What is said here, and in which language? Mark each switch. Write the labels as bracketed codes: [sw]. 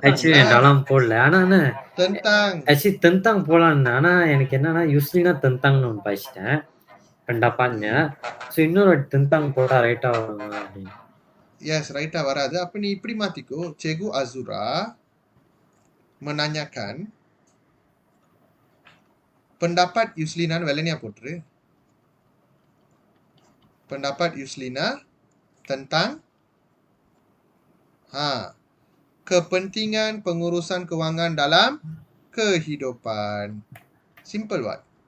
[ta] Actually dalam போடல. ஆனா [ms] tentang [ta] actually tentang போலாம். ஆனா எனக்கு என்னன்னா Yusrina tentangன்னு ஒன்று படிச்சிட்டேன். pendapatnya. So இன்னொரு tentang போட்டா ரைட்டா வருமா அப்படின்னு. Yes, ரைட்டா வராது. அப்ப நீ இப்படி மாத்திக்கோ. [ms] Cikgu Azura menanyakan pendapat Yuslina [ta] வெள்ளனியா போட்டுரு. [ms] Pendapat Yuslina tentang kepentingan pengurusan kewangan dalam kehidupan. [en] Simple what?